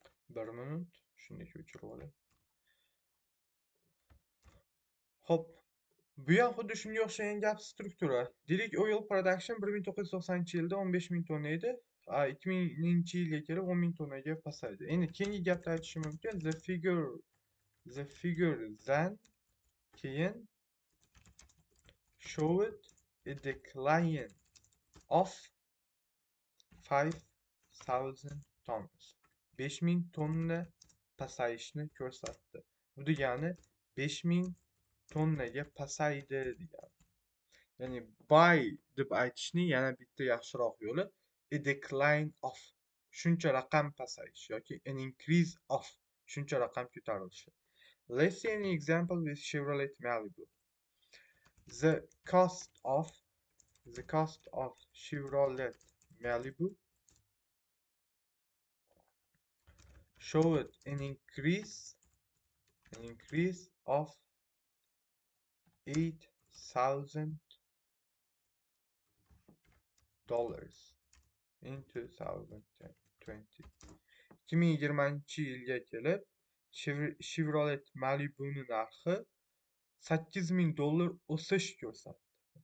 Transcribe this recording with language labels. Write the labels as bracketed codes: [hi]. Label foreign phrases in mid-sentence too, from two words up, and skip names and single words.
[uz] Bir minut. Shunday o'chirib olay. Hop. Bu ham xuddi shunga o'xshagan gap struktura. Deylik, oil production 1990-yilda 15 ming tonna edi. 2000-yilga kelib 10 ming tonnaga pasaydi. Endi keyingi gapda aytishim mumkin. [en] The figure then keyin showed a decline of 5000 tons. [uz] 5000 tonna pasayishni ko'rsatdi. Bu degani 5000 tonnaga pasaydi degani. Ya'ni buy deb aytishning yana bitta yaxshiroq yo'li [en] a decline of, [uz] shuncha raqam pasayish yoki [en] an increase of, [uz] shuncha raqam ko'tarilishi. [en] Let's see an example with Chevrolet Malibu. The cost of Chevrolet Malibu showed an increase of $8,000 in 2020. [uz] 2020-yilga kelib Chevrolet Malibu'ning narxi $8,000 o'sish ko'rsatdi.